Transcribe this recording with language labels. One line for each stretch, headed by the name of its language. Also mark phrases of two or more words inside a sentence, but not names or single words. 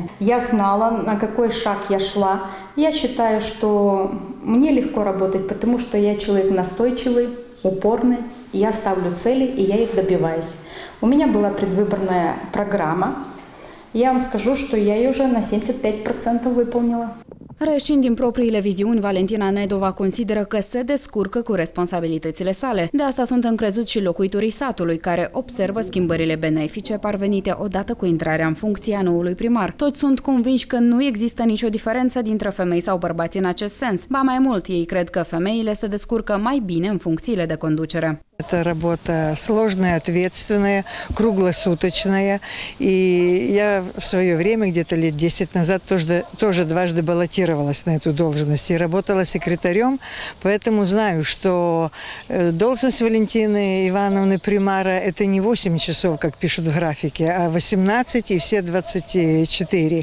Russian: Я знала, на какой шаг я шла. Я считаю, что мне легко работать, потому что я человек настойчивый, упорный, я ставлю цели и я их добиваюсь. У меня была предвыборная программа. Я вам скажу, что я ее уже на 75% выполнила.
Romanian: Reșind din propriile viziuni, Valentina Nedova consideră că se descurcă cu responsabilitățile sale. De asta sunt încrezuți și locuitorii satului, care observă schimbările benefice parvenite odată cu intrarea în funcție a noului primar. Toți sunt convinși că nu există nicio diferență dintre femei sau bărbați în acest sens. Ba mai mult, ei cred că femeile se descurcă mai bine în funcțiile de conducere.
Russian: Это работа сложная, ответственная, круглосуточная. И я в свое время, где-то лет 10 назад, тоже дважды баллотировалась на эту должность и работала секретарем, поэтому знаю, что должность Валентины Ивановны примара – это не 8 часов, как пишут в графике, а 18 и все 24.